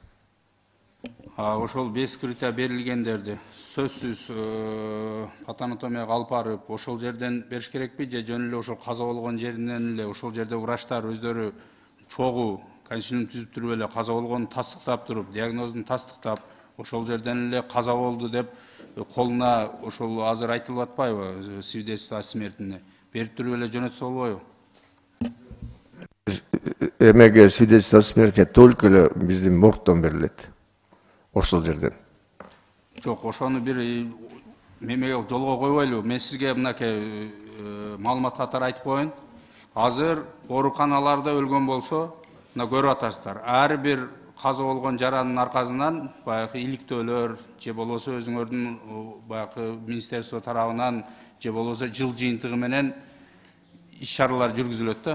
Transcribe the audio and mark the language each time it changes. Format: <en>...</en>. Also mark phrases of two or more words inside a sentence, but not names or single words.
<ky>Ошол</ky> <ru>без вскрытия</ru> <ky>берилгендерди сөзсүз патанатомияга алып барып, ошол жерден бериш керекпи же жөн эле ошол каза болгон жеринен эле, ошол жерде врачтар өздөрү чогуу консилиум түзүп туруп эле каза болгонун тастыктап туруп, диагнозун тастыктап, ошол жерден эле каза болду деп колуна ошол азыр айтылып атпайбы,</ky> <ru>свидетельство о смерти</ru> <ky>берип туруп эле жөнөтсө болбойбу? Эмеге</ky> <ru>свидетельство о смерти</ru> <ky>только эле биздин моргтон берилет. Ошол жерден. Жок, ошону бир мемеге жолго койбойлу. Мен сизге мынакей маалымат катары айтып коеюн. Азыр ооруканаларда өлгөн болсо, мына көрүп атасыздар. Ар бир каза болгон жаранын аркасынан баягы иликтөөлөр же болбосо өзүңөрдүн баягы министерство тарабынан же болбосо жыл жыйынтыгы менен иш-чаралар жүргүзүлөт да.</ky>